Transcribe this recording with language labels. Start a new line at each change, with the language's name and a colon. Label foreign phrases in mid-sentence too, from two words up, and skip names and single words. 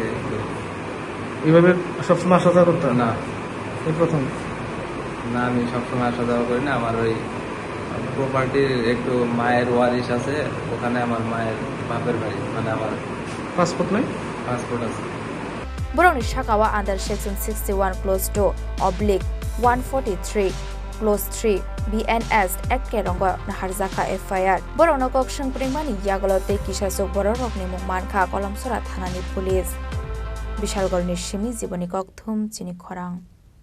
Bangla: এইভাবে সবসময় আসা যাওয়া করতাম না এই প্রথম না আমি সবসময় আসা যাওয়া করি না আমার ওই প্রপার্টির একটু মায়ের ওয়ারিশ আছে ওখানে আমার মায়ের বাপের বাড়ি মানে আমার পাসপোর্ট নাই পাসপোর্ট আছে
Kok Borok: borokni sakawa
English: under section 61 clause 2 /143 clause 3 BNS Act
Kok Borok: kerongo naharjaka FIR borokno koksung pringmani yagolote kisasok borokni mungmankha Kalamchoura ThananiPolice Bishalgorni Shimi Jiboni Chini Khorang